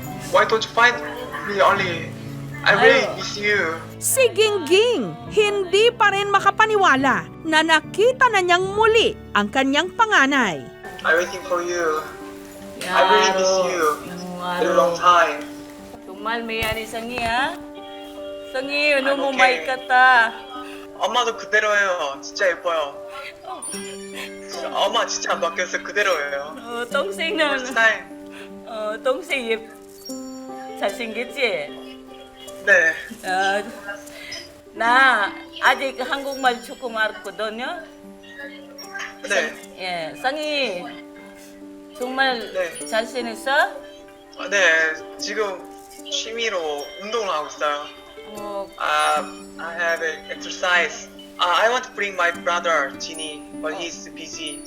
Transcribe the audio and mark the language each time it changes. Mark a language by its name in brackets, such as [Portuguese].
[English] Why don't you find me only? I really miss you. [Filipino] Si Gingging, hindi pa rin makapaniwala na nakita na niyang muli ang kanyang panganay. [English] I'm waiting for you. I really miss you. In a long time. [Korean] 정말 미안해, 성희야. 성희, 너무 [English] okay. [Korean] 많이 갔다. 엄마도 그대로예요. 진짜 예뻐요. 엄마 진짜 안 바뀌었어요. 그대로예요. 동생은, [English] First time. [Korean] 동생 잘생겼지? 네. 나 아직 한국말 조금 알거든요. 네. 예, 성희 정말 네. 잘생겼어? 네. 지금 취미로 운동을 하고 있어요. [English] I have exercise. I want to bring my brother Jinny, but he's busy.